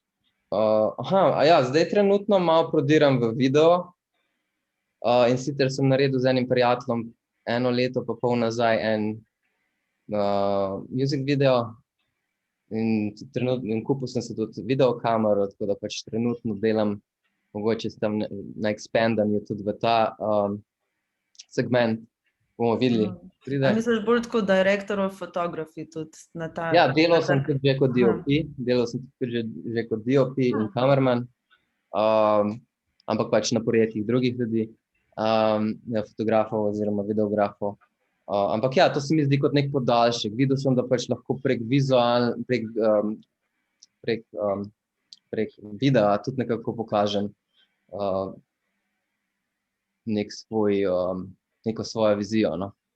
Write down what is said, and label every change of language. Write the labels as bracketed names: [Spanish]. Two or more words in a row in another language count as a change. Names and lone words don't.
[Slovenian] Zdaj trenutno malo prodiram v video, in sicer sem naredil z enim prijateljem 1 leto pa pol nazaj en [English] music video [Slovenian] in kupil sem se tudi videokamero, tako da pač trenutno delam mogoče tam na expandanju tudi v ta segment, bomo videli. A misliš bolj tako [English] director of photography [Slovenian] tudi na ta? Ja, delal sem tudi že kot DOP, in kamerman, ampak pač na projektih drugih ljudi, fotografov oziroma videografov. Ampak ja, to se mi zdi kot nek podaljšek. Videl sem, da pač lahko prek videa tudi nekako pokažem neko svojo vizijo, no.